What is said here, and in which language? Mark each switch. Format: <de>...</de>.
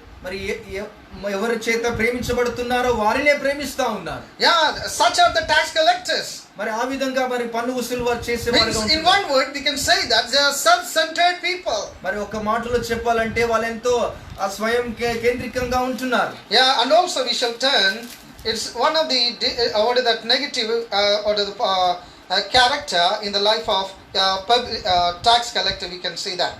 <te>మరి ఎవరి చేత ప్రేమించబడుతున్నారో వారినే ప్రేమిస్తా ఉన్నారు.</te> <en>Yeah, such are the tax collectors.</en> <te>మరి ఆ విధంగా మరి పన్ను వసూలు వారు చేసేవారు.</te> <en>In one word we can say that they are self-centered people.</en> <te>మరి ఒక మాటలో చెప్పాలంటే వాళ్ళు ఎంతో స్వయం కేంద్రికంగా ఉంటున్నారు.</te> <en>Yeah, and also we shall turn, it's one of the what is that negative or the character in the life of tax collector, we can see that.</en>